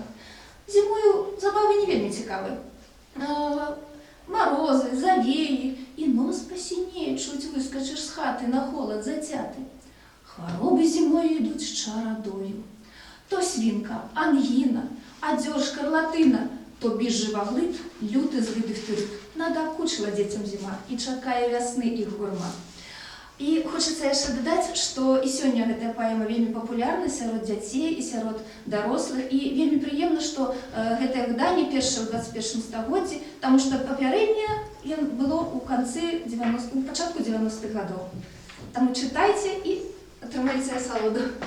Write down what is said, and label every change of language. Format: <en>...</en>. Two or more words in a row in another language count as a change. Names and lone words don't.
<uk>Зимою забави не вельми цікаві. Морози, завеї, і нос посініє, чуть вискочиш з хати на холод затятий. Хвороби зимою йдуть з чарадою. То свінка, ангіна, одёж, шкарлатина, то біж живоглиб, лютий злий дифтерит. Надокучила дітям зима і чекає весни і гурма.</uk> <be>І хочеться яшчэ дадаць, што і сёння гэтая паэма вельмі папулярна сярод дзяцей і сярод дарослых. І вельмі прыемна, што гэтае выданне першае ў 21 стагоддзі, таму што папярэдняе было ў пачатку 90-х гадоў. Таму чытайце і атрымайце асалоду.</be>